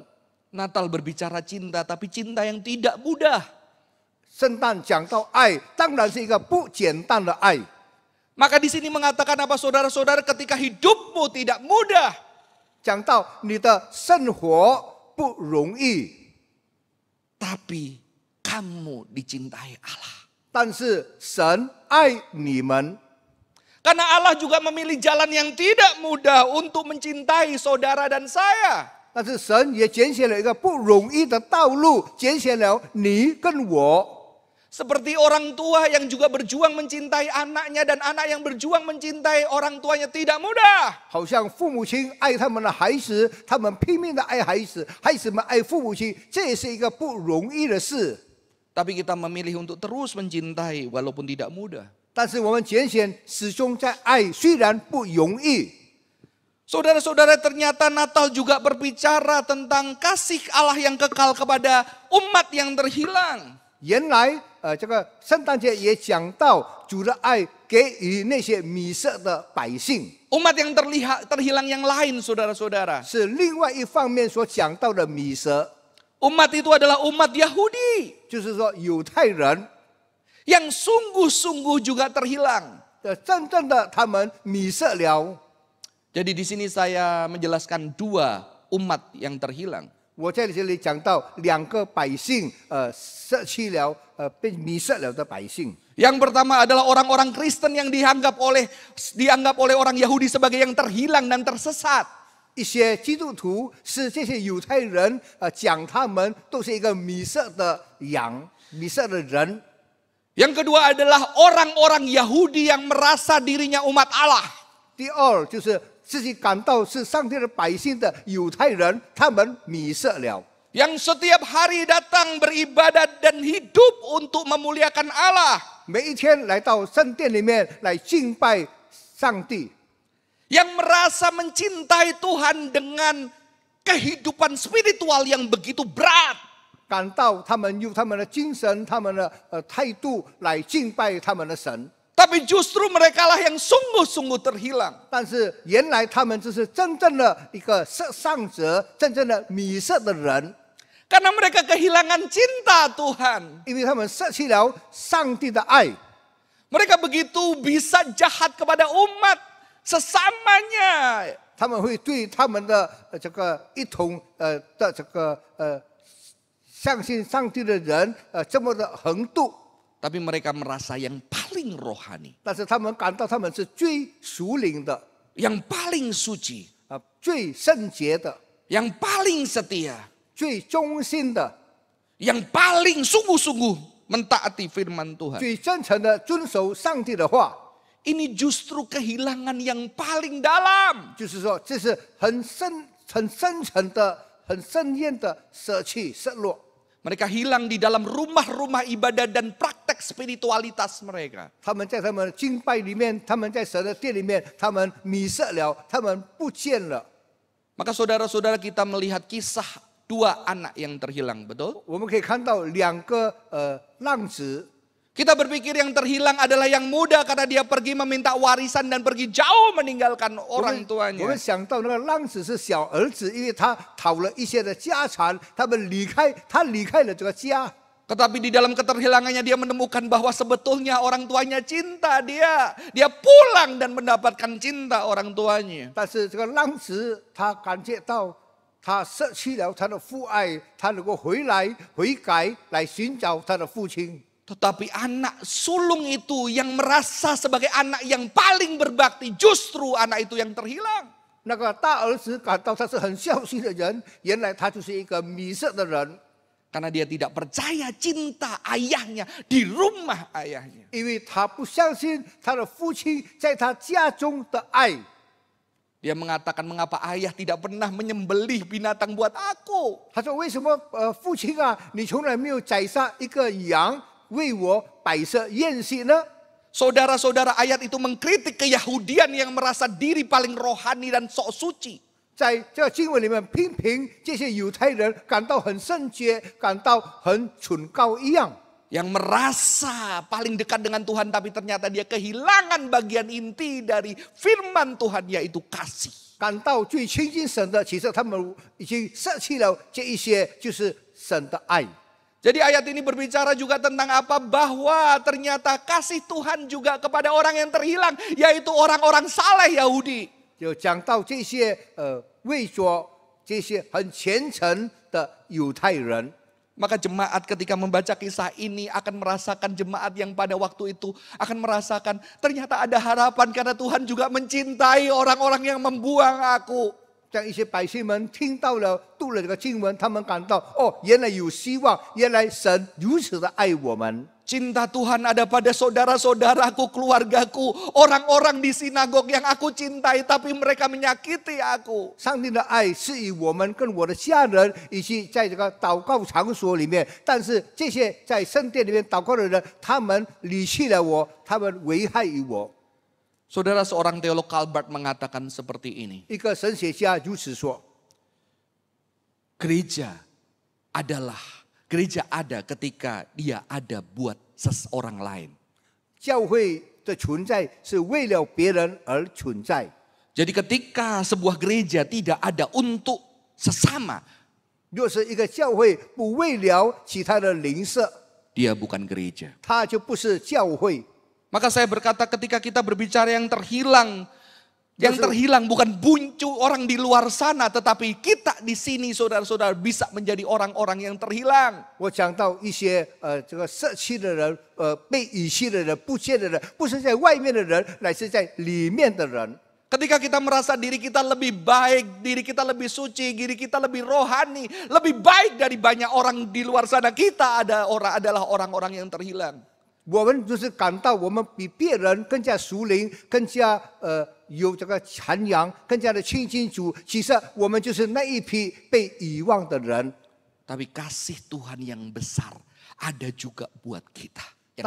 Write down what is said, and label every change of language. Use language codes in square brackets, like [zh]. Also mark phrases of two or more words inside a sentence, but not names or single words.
[id] Natal berbicara cinta, tapi cinta yang tidak mudah. [zh] 圣诞讲到爱，当然是一个不简单的爱。 [id] Maka di sini mengatakan apa saudara-saudara, ketika hidupmu tidak mudah, [zh] 讲到你的生活不容易， [id] tapi kamu dicintai Allah. [zh] 但是神爱你们， [id] Karena Allah juga memilih jalan yang tidak mudah untuk mencintai saudara dan saya. [zh] 但是神也拣选了一个不容易的道路，拣选了你跟我。 [id] Seperti orang tua yang juga berjuang mencintai anaknya dan anak yang berjuang mencintai orang tuanya tidak mudah. [zh] 好像父母亲爱他们的孩子，他们拼命的爱孩子，孩子们爱父母亲，这也是一个不容易的事。 [id] Tapi kita memilih untuk terus mencintai walaupun tidak mudah. [zh] 但是我们拣选始终在爱，虽然不容易。 [id] Saudara-saudara, ternyata Natal juga berbicara tentang kasih Allah yang kekal kepada umat yang terhilang. [zh] 原来，这个圣诞节也讲到主的爱给予那些迷失的百姓， [id] Umat yang terhilang yang lain, saudara-saudara. [zh] 是另外一方面所讲到的迷失， [id] Umat itu adalah umat Yahudi [zh] 就是说犹太人 [id] yang sungguh-sungguh juga terhilang. [zh] 真正的他们迷失了。 [id] Jadi di sini saya menjelaskan dua umat yang terhilang. [zh] 我在这里讲到两个百姓，失去了，被迷失了的百姓。 [id] Yang pertama adalah orang-orang Kristen yang dianggap oleh orang Yahudi sebagai yang terhilang dan tersesat. [zh] 一些基督徒是这些犹太人，讲他们都是一个迷失的羊、迷失的人。 [id] Yang kedua adalah orang-orang Yahudi yang merasa dirinya umat Allah. [zh] 第二就是自己感到是上帝的百姓的犹太人，他们迷失了。 [id] Yang setiap hari datang beribadat dan hidup untuk memuliakan Allah. [zh] 每一天来到圣殿里面来敬拜上帝， [id] Yang merasa mencintai Tuhan dengan kehidupan spiritual yang begitu berat. [zh] 感到他们用他们的精神、他们的态度来敬拜他们的神。 [id] Tapi justru mereka lah yang sungguh-sungguh terhilang. [zh] 但是原来他们就是真正的一个失丧者，真正的迷失的人， [id] Karena mereka kehilangan cinta Tuhan. [zh] 因为他们失去了上帝的爱， [id] Mereka begitu bisa jahat kepada umat sesamanya. [zh] 他们会对他们的这个一同的这个相信上帝的人这么的横渡， [id] Tapi mereka merasa yang paling rohani. [zh] 但是他们感到他们是最属灵的 [id] Yang paling suci. [zh] 最圣洁的、 [id] Yang paling setia. [zh] 最忠心的、 [id] Yang paling sungguh-sungguh mentaati firman Tuhan. [zh] 最真诚的遵守上帝的话。 [id] Ini justru kehilangan yang paling dalam. [zh] 就是说，这是很深沉的、很深远的舍弃、失落。 [id] Mereka hilang di dalam rumah-rumah ibadah dan praktek spiritualitas mereka. [zh] 他们在他们的敬拜里面，他们在神的殿里面，他们迷失了，他们不见了。 [id] Maka saudara-saudara kita melihat kisah dua anak yang terhilang, betul? [zh] 我们可以看到两个浪子， [id] Kita berpikir yang terhilang adalah yang muda karena dia pergi meminta warisan dan pergi jauh meninggalkan [zh] 我 [id] orang [zh] 们 [id] tuanya. [zh] 想到那个浪子是小儿子，因为他讨了一些的家产，他离开了这个家。 [id] Tetapi di dalam keterhilangannya dia menemukan bahwa sebetulnya orang tuanya cinta dia. Dia pulang dan mendapatkan cinta orang tuanya. [zh] 但是这个浪子他感觉到，他失去了他的父爱，他能够悔改来寻找他的父亲。 [id] Tetapi anak sulung itu yang merasa sebagai anak yang paling berbakti, justru anak itu yang terhilang. [zh] 那个大儿子感到他是很孝心的人，原来他就是一个迷失的人， [id] Karena dia tidak percaya cinta ayahnya di rumah ayahnya. [zh] 因为他不相信他的父亲在他家中的爱。 [id] Dia mengatakan mengapa ayah tidak pernah menyembelih binatang buat aku. [zh] 他说：“为什么父亲啊，你从来没有宰杀一个羊为我摆设宴席呢？” [id] Saudara-saudara, ayat itu mengkritik keyahudian yang merasa diri paling rohani dan sok suci. [zh] 在这个经文里面，批评这些犹太人感到很圣洁，感到很崇高一样。 [id] Yang merasa paling dekat dengan Tuhan tapi ternyata dia kehilangan bagian inti dari firman Tuhan yaitu kasih. [zh] 感到最亲近神的，其实他们已经舍弃了这一些，就是神的爱。 [id] Jadi ayat ini berbicara juga tentang apa? Bahwa ternyata kasih Tuhan juga kepada orang yang terhilang, yaitu orang-orang saleh Yahudi. [zh] 就讲到这些为着这些很虔诚的犹太人， [id] Maka jemaat ketika membaca kisah ini akan merasakan, jemaat yang pada waktu itu akan merasakan ternyata ada harapan karena Tuhan juga mencintai orang-orang yang membuang aku. [zh] 像一些百姓们听到了读了这个经文，他们感到哦，原来有希望，原来神如此的爱我们。 [id] Cinta Tuhan ada pada saudara-saudaraku, keluargaku, orang-orang di sinagog yang aku cintai tapi mereka menyakiti aku. [zh] 上帝的爱是以我们跟我的家人，以及在这个祷告场所里面，但是这些在圣殿里面祷告的人，他们离弃了我，他们危害于我。 [id] Saudara, seorang teolog Calvert mengatakan seperti ini. [zh] 一个神学家如此说： [id] Gereja ada ketika dia ada buat seseorang lain. [zh] 教会的存在是为了别人而存在。 [id] Jadi ketika sebuah gereja tidak ada untuk sesama, [zh] 若是一个教会不为了其他的邻舍， [id] dia bukan gereja. [zh] 它就不是教会。 [id] Maka saya berkata ketika kita berbicara yang terhilang bukan buncu orang di luar sana, tetapi kita di sini saudara-saudara bisa menjadi orang-orang yang terhilang. [zh] 我讲到一些这个社区的人，被遗弃的人、不见的人，不是在外面的人，乃是在里面的人。 [id] Ketika kita merasa diri kita lebih baik, diri kita lebih suci, diri kita lebih rohani, lebih baik dari banyak orang di luar sana, kita adalah orang-orang yang terhilang. [zh] 我们就是感到我们比别人更加属灵，更加有这个涵养，更加的亲近主。其实我们就是那一批被遗忘的人。 [id] Tapi kasih Tuhan yang besar ada juga buat kita. [zh] 但